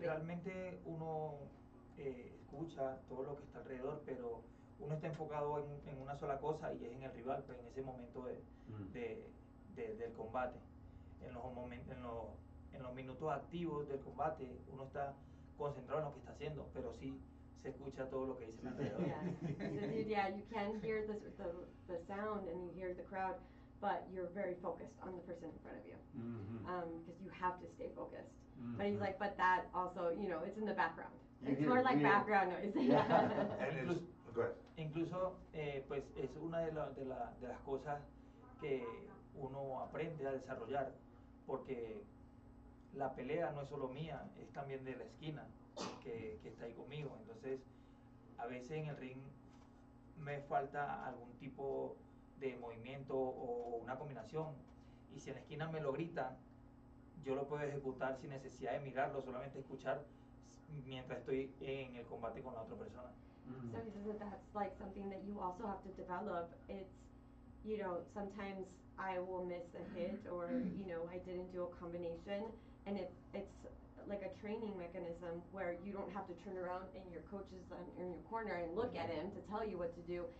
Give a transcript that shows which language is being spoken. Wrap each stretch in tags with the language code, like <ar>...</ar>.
<es>realmente uno escucha todo lo que está alrededor, pero uno está enfocado en una sola cosa y es en el rival, pues en ese momento del combate. En los momentos, en los minutos activos del combate, uno está concentrado en lo que está haciendo, pero sí se escucha todo lo que dicen alrededor.</es> <en>Yeah, you can hear the sound and you hear the crowd, but you're very focused on the person in front of you, because you have to stay focused. But he's like, but that also, you know, it's in the background. It's more like background noise. And it's, go ahead.</en> <es>Incluso, pues es una de las cosas que uno aprende a desarrollar, porque la pelea no es solo mía, es también de la esquina que está ahí conmigo. Entonces, a veces en el ring me falta algún tipo de movimiento o una combinación, y si en la esquina me lo gritan, yo lo puedo ejecutar sin necesidad de mirarlo, solamente escuchar mientras estoy en el combate con la otra persona.</es> <en>So he says that that's like something that you also have to develop. It's, you know, sometimes I will miss a hit or, you know, I didn't do a combination, and it's like a training mechanism where you don't have to turn around and your coach is in your corner and look at him to tell you what to do.</en>